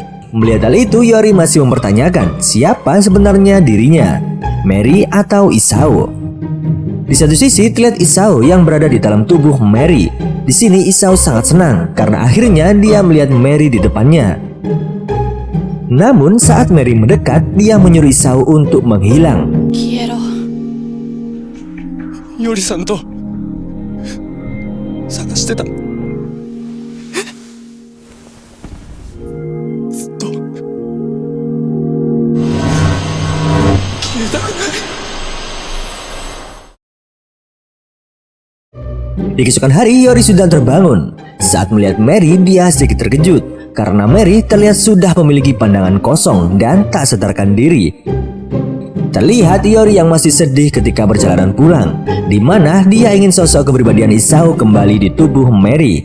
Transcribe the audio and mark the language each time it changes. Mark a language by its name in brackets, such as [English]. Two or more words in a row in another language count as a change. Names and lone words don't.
[Indonesian] Melihat hal itu, Yori masih mempertanyakan siapa sebenarnya dirinya, Mary atau Isao. Di satu sisi terlihat Isao yang berada di dalam tubuh Mary. Di sini Isao sangat senang karena akhirnya dia melihat Mary di depannya. Namun saat Mary mendekat, dia menyuruh Isao untuk menghilang. Quiero. [Japanese] Yori-san to 探してた。ずっと消えたくない。 [Indonesian] Di keesokan hari, Yori sudah terbangun. Saat melihat Mary, dia sedikit terkejut karena Mary terlihat sudah memiliki pandangan kosong dan tak sadarkan diri. Terlihat Iori yang masih sedih ketika perjalanan pulang, di mana dia ingin sosok kepribadian Isao kembali di tubuh Mary.